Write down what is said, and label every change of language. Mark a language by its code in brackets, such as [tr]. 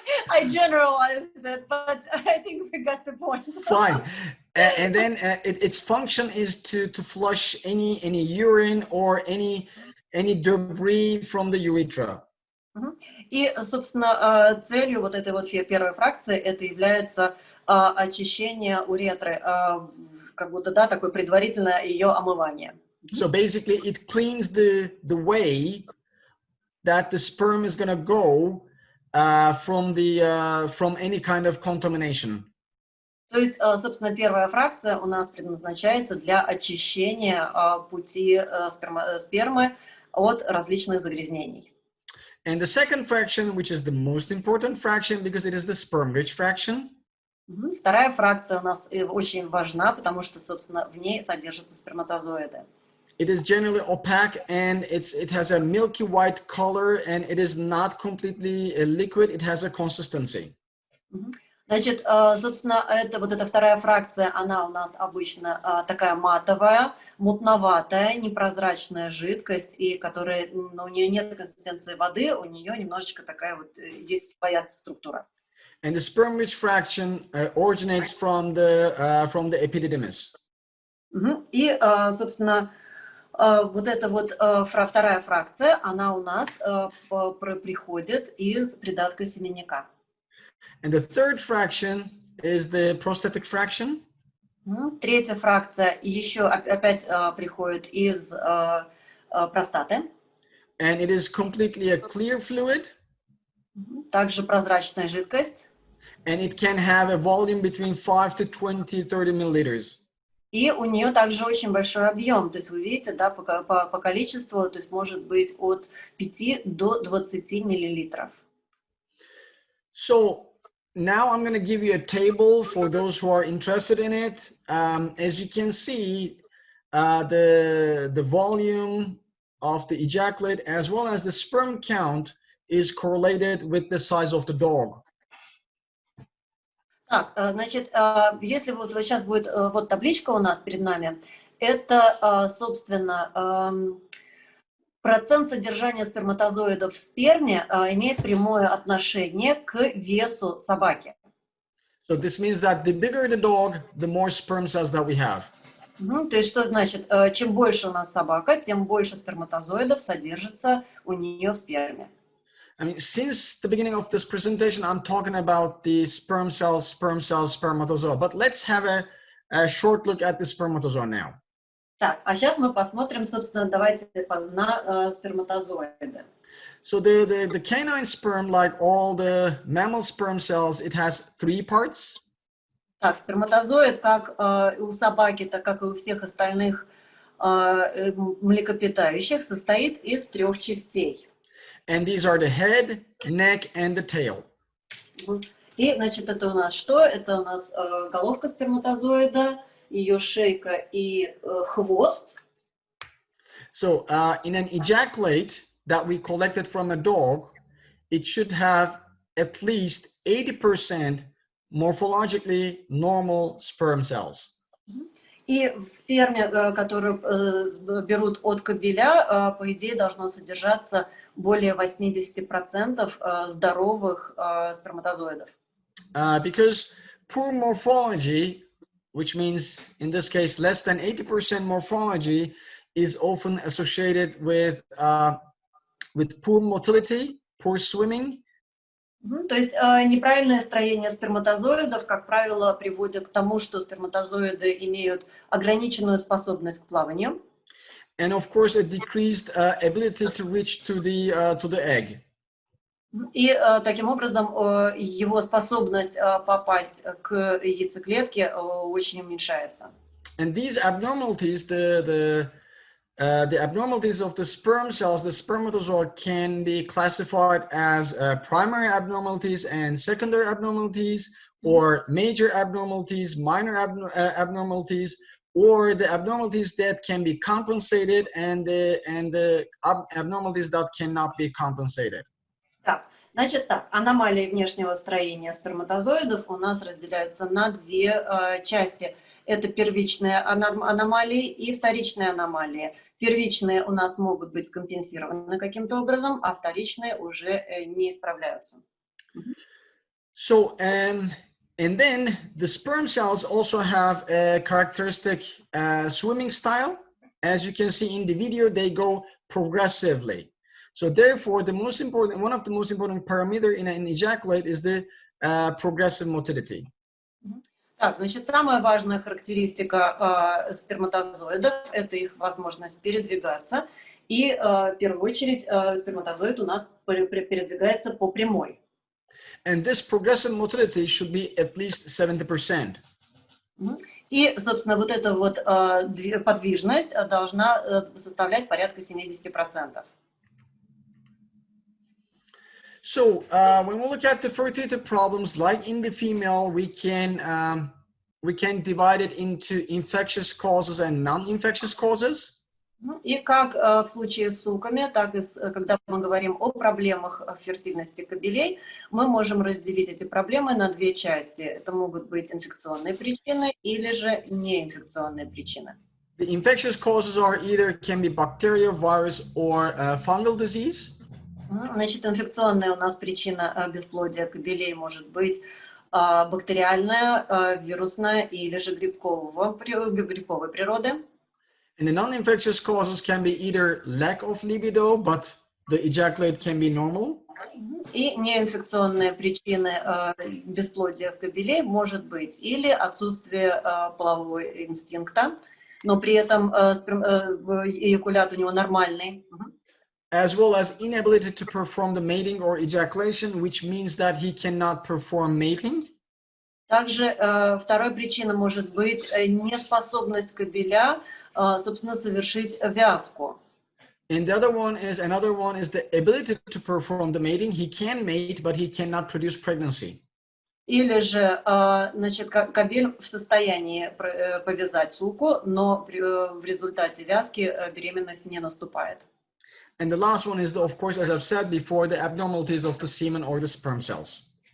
[en] I generalized it, but I think we got the point. Fine. And then its function is to flush any urine or any debris from the urethra. [ru] И, собственно, целью вот этой вот первой фракции это является очищение уретры, как будто, да, такое предварительное ее омывание. [en] So basically, it cleans the way that the sperm is going to go from any kind of contamination. [ru] То есть, собственно, первая фракция у нас предназначается для очищения пути спермы от различных загрязнений. [en] And the second fraction, which is the most important fraction because it is the sperm-rich fraction. [ru] Вторая фракция у нас очень важна, потому что, собственно, в ней содержатся сперматозоиды. [en] It is generally opaque and it has a milky white color and it is not completely liquid. It has a consistency. [ru] Значит, собственно, вот эта вторая фракция, она у нас обычно такая матовая, мутноватая, непрозрачная жидкость, и которая, ну, у нее нет консистенции воды, у нее немножечко такая вот, есть своя структура. [en] And the sperm-rich fraction originates from the epididymis. [ru] И, собственно, вот эта вот вторая фракция, она у нас приходит из придатка семенника. [en] And the third fraction is the prostatic fraction. [ru] Третья фракция еще опять приходит из простаты. [en] And it is completely a clear fluid. [ru] Также прозрачная жидкость. [en] And it can have a volume between 5 to 20, 30 milliliters. [ru] И у нее также очень большой объем. То есть вы видите, да, по количеству, то есть может быть от 5 до 20 миллилитров. [en] So now I'm going to give you a table for those who are interested in it. As you can see, the volume of the ejaculate as well as the sperm count is correlated with the size of the dog. [ru] Так, значит, если вот сейчас будет вот табличка у нас перед нами, это, собственно, процент содержания сперматозоидов в сперме имеет прямое отношение к весу собаки. [en] So this means that the bigger the dog, the more sperm cells that we have. [ru] То есть что значит, чем больше у нас собака, тем больше сперматозоидов содержится у нее в сперме. [en] I mean, since the beginning of this presentation, I'm talking about the sperm cells, spermatozoa. But let's have a short look at the spermatozoa now. [ru] Так, а сейчас мы посмотрим, собственно, давайте на сперматозоиды. [en] So the canine sperm, like all the mammal sperm cells, it has 3 parts. [ru] Так, сперматозоид, как у собаки, так как и у всех остальных млекопитающих, состоит из 3 частей. [en] And these are the head, neck, and the tail. [ru] И, значит, это у нас что? Это у нас головка сперматозоида, ее шейка и хвост. [en] So in an ejaculate that we collected from a dog, it should have at least 80% morphologically normal sperm cells. [ru] И в сперме, которую берут от кобеля, по идее, должно содержаться более 80% здоровых сперматозоидов. [en] Because poor morphology, which means in this case less than 80% morphology, is often associated with poor motility, poor swimming. [ru] То есть неправильное строение сперматозоидов, как правило, приводит к тому, что сперматозоиды имеют ограниченную способность к плаванию. [en] And of course, a decreased ability to reach to the egg. [ru] И таким образом его способность попасть к яйцеклетке очень уменьшается. [en] And these abnormalities, the abnormalities of the sperm cells, the spermatozoa, can be classified as primary abnormalities and secondary abnormalities, or major abnormalities, minor abnormalities, or the abnormalities that can be compensated and the abnormalities that cannot be compensated. [ru] Так, значит так, аномалии внешнего строения сперматозоидов у нас разделяются на 2 части. Это первичные аномалии и вторичные аномалии. Первичные у нас могут быть компенсированы каким-то образом, а вторичные уже не исправляются. [en] So, and then the sperm cells also have a characteristic swimming style. As you can see in the video, they go progressively. So therefore, one of the most important parameter in an ejaculate is the progressive motility. [ru] Так, значит, самая важная характеристика сперматозоидов – это их возможность передвигаться. И в первую очередь сперматозоид у нас передвигается по прямой. [en] And this progressive motility should be at least 70%. [ru] И, собственно, вот эта вот подвижность должна составлять порядка 70%. [en] So when we look at the fertility problems, like in the female, we can divide it into infectious causes and non-infectious causes. [ru] И как в случае с суками, так и когда мы говорим о проблемах фертильности кобелей, мы можем разделить эти проблемы на 2 части. Это могут быть инфекционные причины или же неинфекционные причины. [en] The infectious causes are either can be bacteria, virus, or fungal disease. [ru] Значит, инфекционная у нас причина бесплодия кобелей может быть бактериальная, вирусная или же грибковой природы. [en] And the non-infectious causes can be either lack of libido, but the ejaculate can be normal. [ru] И неинфекционные причины бесплодия кобелей может быть или отсутствие полового инстинкта, но при этом эякулят у него нормальный. [en] As well as inability to perform the mating or ejaculation, which means that he cannot perform mating. [ru] Также второй причиной может быть неспособность кобеля, собственно, совершить вязку. [en] And another one is the ability to perform the mating. He can mate, but he cannot produce pregnancy. [ru] Или же, значит, кобель в состоянии повязать суку, но в результате вязки беременность не наступает. [en] And the last one is, of course, as I've said before, the abnormalities of the semen or the sperm cells.